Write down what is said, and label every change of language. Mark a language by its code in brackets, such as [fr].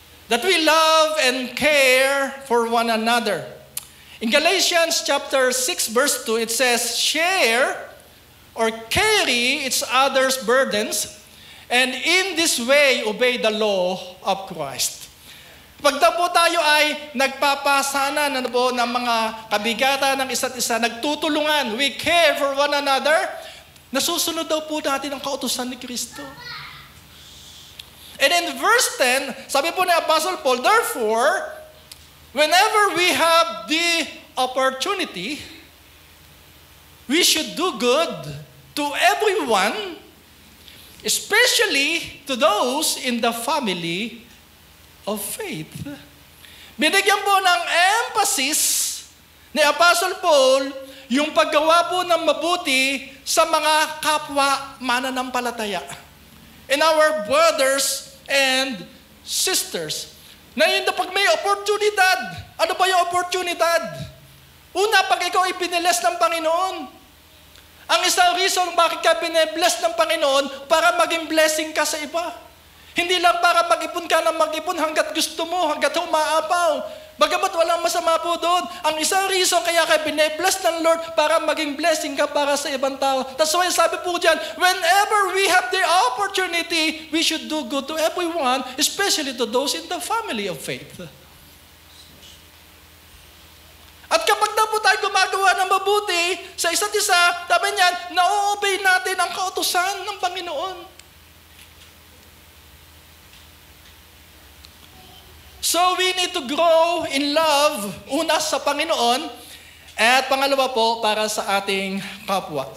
[en] That we love and care for one another. In Galatians chapter 6 verse 2, it says, share or carry each other's burdens, and in this way, obey the law of Christ. [tl] Pag daw po tayo ay nagpapasanan ng mga kabigatan ng isa't isa, nagtutulungan, [en] we care for one another, [tl] nasusunod daw po natin ang kautusan ni Kristo. [en] And in verse 10, [tl] sabi po ni [en] Apostle Paul, therefore, whenever we have the opportunity, we should do good to everyone, especially to those in the family of faith. [tl] Binigyan po ng emphasis ni Apostle Paul yung paggawa po ng mabuti sa mga kapwa mananampalataya. [en] In our brothers and sisters. [tl] Na yun na pag may oportunidad. Ano ba yung oportunidad? Una, pag ikaw ay binibless ng Panginoon. Ang isang reason bakit ka binibless ng Panginoon, para maging blessing ka sa iba. Hindi lang para mag-ipon ka ng mag-ipon hanggat gusto mo, hanggat humaapaw. Bagamat walang masama po doon. Ang isang reason kaya ka binibless ng Lord para maging blessing ka para sa ibang tao. [en] That's why [tl] sabi po dyan, [en] whenever we have the opportunity, we should do good to everyone, especially to those in the family of faith. [tl] At kapag na po tayo gumagawa ng mabuti sa isa't isa, sabi niyan, na-obey natin ang kautusan ng Panginoon. [en] So we need to grow in love, [tl] una sa Panginoon, at pangalawa po para sa ating kapwa.